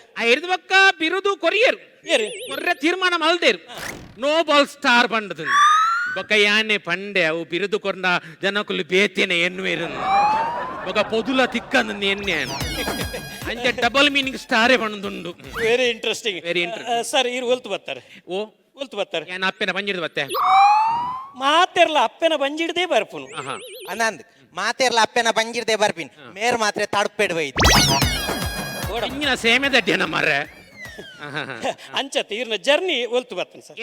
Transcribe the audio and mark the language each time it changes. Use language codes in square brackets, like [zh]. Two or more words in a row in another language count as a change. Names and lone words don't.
[tcy] ಐದು ಪಕ್ಕ ಬಿರುದು ಕೊರಿಯರು ಏರಿ ಕೊರ್ರೆ ತೀರ್ಮಾನ ಮಲ್ದೇರು [en] no ball star [tcy] ಪಂಡದು ಬೊಕ್ಕ ಯಾನೆ ಪಂಡೆ ಅವು ಬಿರುದು ಕೊಂಡ ಜನಕ್ಕುಲು ಬೇತೇನೆ ಎನ್ನುವೇರು ಬೊಕ್ಕ ಪೊದುಲ ತಿಕ್ಕಂದು ಎನ್ನೆ ಅಂಚೆ [en] double meaning [tcy] ಸ್ಟಾರೇ ಪಂಡುಂಡು [en] very interesting Very interesting. [tcy] ಸರ್ ಇರು ಒಲ್ತು ಬರ್ತಾರೆ ಓ ಒಲ್ತು ಬರ್ತಾರೆ ಏನ್ ಅಪ್ಪೆನ ಬಂಜಿಡ್ದು ಬತ್ತೆ ಮಾತೆರ್ಲ ಅಪ್ಪನ ಬಂಜಿಡ್ದೇ ಬರ್ಪುನು ಆಹಾ ಅನಂದ್ ಮಾತೆರ್ಲ ಅಪ್ಪೆನ ಬಂಜಿರ್ದೆ ಬರ್ಪಿನ್ ಮೇರ್ ಮಾತ್ರೆ ತಡ್ಪೆಡ್ ಬೈದ್ ಇಂಜಿನ ಸೇಮೆ ದಡ್ಡಿಯನ ಮರ್ರೆ ಅಂಚತ್ತೆ ಇರ್ನ ಜರ್ನಿ ಒಲ್ತು ಬರ್ತಾನೆ ಸರ್